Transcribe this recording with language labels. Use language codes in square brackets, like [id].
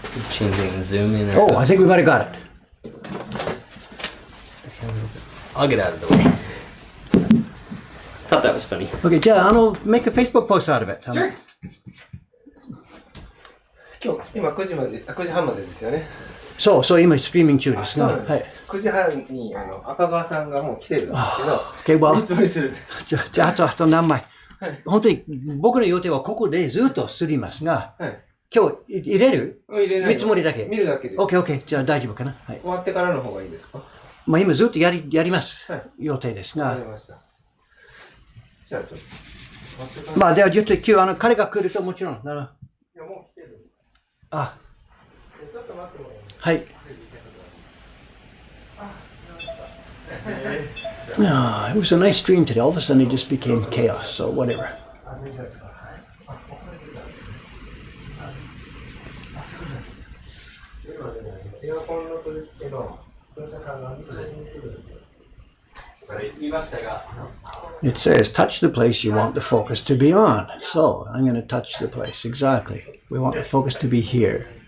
[en] Changing the zoom in. Oh, I think we might have got it. I'll get out of the way. Thought that was funny. Okay, I'll make a Facebook post out of it. Sure. [ja] 今9時半までですよね。そう今ストリーミング中ですが、そうなんです。はい。 9時半に赤川さんがもう来てるんですけ [en] Okay, [ja] ど、 [en] well, [ja] 見積もりするんです。じゃああと何枚。本当に僕の予定はここでずっとすりますが、はい。今日入れる？入れない。見積もりだけ。見るだけです。 OK、じゃあ大丈夫かな。はい。終わってからの方がいいですか？まあ今ずっとやります。はい。予定ですがわかり。ました。じゃあちょっと待ってから。まあではちょっと今日彼が来るともちろん。いやもう来てる。あ、ちょっと待ってもらえますか？はい。 [en] It was a nice stream today. All of a sudden it just became chaos, so whatever. [ja] あ、見たですか？はい。あ、ここであ、そうなんです。今ね、エアコンの取り付けの業者さんが見に来るんで。見ましたが。 [en] It says touch the place you want the focus to be on. So I'm going to touch the place. Exactly. We want the focus to be here.